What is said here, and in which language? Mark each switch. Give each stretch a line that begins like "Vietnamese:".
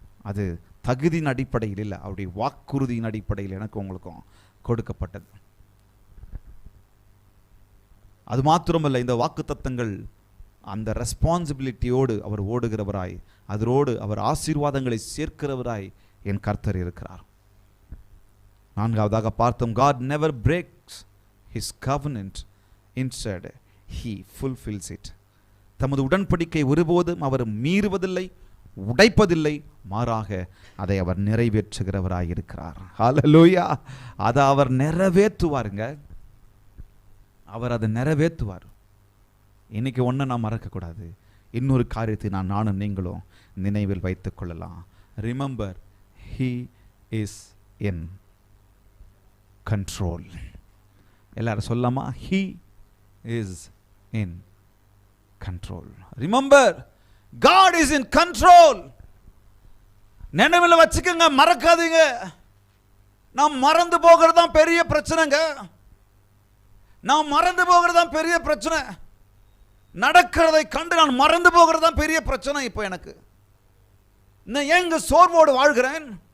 Tamil: அது தகுதியின் அடிப்படையில் இல்லை, அவருடைய வாக்குறுதியின் அடிப்படையில் எனக்கு உங்களுக்கும் கொடுக்கப்பட்டது. அது மாத்திரமல்ல, இந்த வாக்குத்தத்தங்கள் அந்த ரெஸ்பான்சிபிலிட்டியோடு அவர் ஓடுகிறவராய், அதோடு அவர் ஆசீர்வாதங்களை சேர்க்கிறவராய் என் கர்த்தர் இருக்கிறார். நான்காவதாக பார்த்தோம்,
English: God never breaks his covenant, instead he fulfills it.
Tamil: தமது உடன்படிக்கை ஒருபோதும் அவர் மீறுவதில்லை, உடைப்பதில்லை, மாறாக அதை அவர் நிறைவேற்றுகிறவராயிருக்கிறார். ஹல்லேலூயா. அதை அவர் நிறைவேற்றுவாருங்க. அவர் அதை நிறைவேற்றுவார். இன்னைக்கு ஒன்றை நான் மறக்கக்கூடாது. இன்னொரு காரியத்தை நானும் நீங்களும் நினைவில் வைத்துக் கொள்ளலாம்.
English: Remember, he is in control.
Tamil: எல்லாரும் சொல்லாமா?
English: he is in control. Remember, God is in control.
Tamil: நினைவில் வச்சுக்கங்க, மறக்காதீங்க. நாம் மறந்து போகிறது தான் பெரிய பிரச்சனைங்க. நாம் மறந்து போகிறது தான் பெரிய பிரச்சனை. நடக்கிறதை கண்டு நான் மறந்து போகிறது தான் பெரிய பிரச்சனை. இப்போ எனக்கு நான் ஏங்க சோர்வோடு வாழ்கிறேன்?